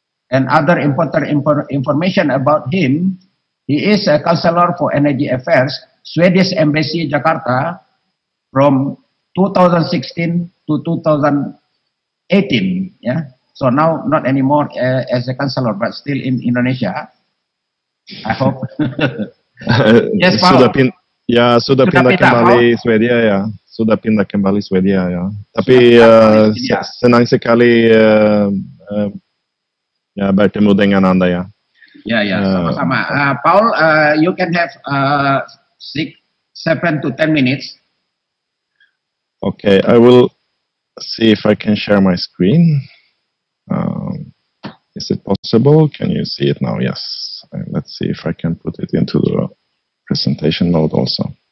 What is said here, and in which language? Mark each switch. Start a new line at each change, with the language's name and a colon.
English: And other important information about him, he is a counselor for energy affairs, Swedish Embassy, Jakarta, from 2016 to 2018. Yeah. So now not anymore as a counselor, but still in Indonesia. I hope. Yes,
Indonesian: sudah pindah kembali Swedia ya. Sudah pindah kembali Swedia ya. Tapi senang sekali ya bertemu dengan Anda ya. Ya, sama-sama.
English: Paul, you can have 7 to 10 minutes. Okay, I will see if I can share my screen. Is it possible? Can you see it now? Yes. Let's see if I can put it into the presentation mode also.